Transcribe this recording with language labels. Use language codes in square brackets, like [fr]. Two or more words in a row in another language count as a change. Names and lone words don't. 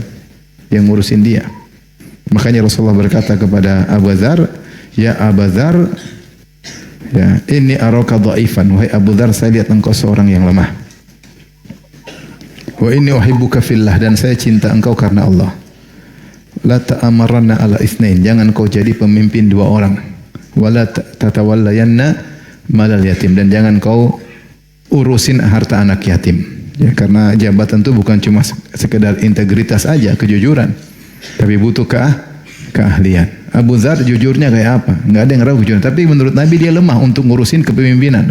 [id] Yang ngurusin dia. Makanya Rasulullah berkata kepada Abu Dzar, [ar] "يا أبا ذر، يا، إني أراك ضعيفا." [id] Wahai Abu Dzar, saya lihat engkau seorang yang lemah. [ar] وإني أحبك في الله, [id] dan saya cinta engkau karena Allah. [ar] لا تأمرن على اثنين, [id] jangan kau jadi pemimpin dua orang. [ar] ولا تولين مال يتيم, [id] dan jangan kau urusin harta anak yatim. Ya, karena jabatan itu bukan cuma sekedar integritas aja, kejujuran, tapi butuh keahlian. Abu Dzar jujurnya kayak apa? Enggak ada yang ragu jujur, tapi menurut Nabi dia lemah untuk ngurusin kepemimpinan.